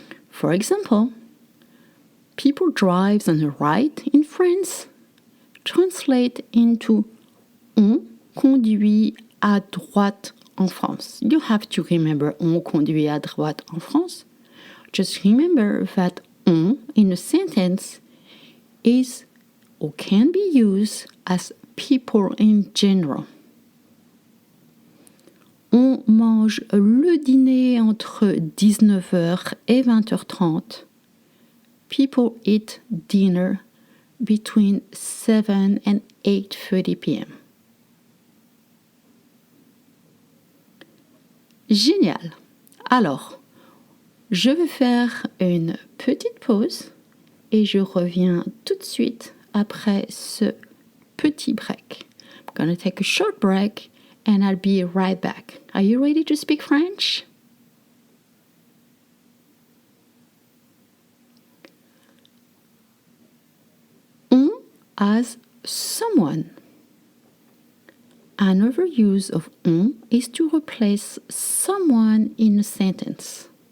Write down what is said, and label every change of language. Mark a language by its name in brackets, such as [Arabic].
[English] For example, people drives on the right in France translate into [French] on conduit à droite en France. [English] You have to remember [French] on conduit à droite en France. [English] Just remember that on in a sentence is or can be used as people in general. [French] On mange le dîner entre 19h et 20h30. [English] People eat dinner between 7 and 8:30 p.m. [French] Génial. Alors, je vais faire une petite pause et je reviens tout de suite après ce petit break. [English] I'm going to take a short break and I'll be right back. Are you ready to speak French? On as someone. Another use of on is to replace someone in a sentence.